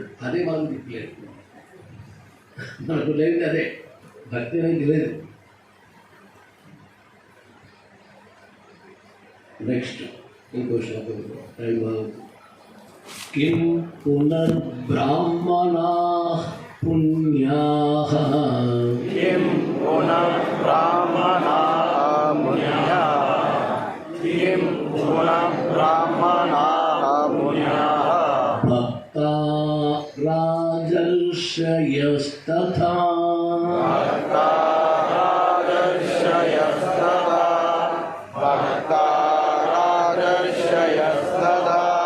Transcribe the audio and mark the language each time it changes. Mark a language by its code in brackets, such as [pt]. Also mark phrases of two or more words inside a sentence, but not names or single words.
[te] అదే మనకు లేదు, మనకు లేదు అదే భక్తి అనేది లేదు. నెక్స్ట్ ఇంకో శ్లోకం టైం బాగుంది. [sa] కిం పునర్బ్రాహ్మణా పుణ్యాః, किं पुनर्ब्राह्मणा पुण्याः, किं पुनर्ब्राह्मणा पुण्याः, भक्ता राजर्षयस्तथा, भक्ता राजर्षयस्तथा, भक्ता राजर्षयस्तथा,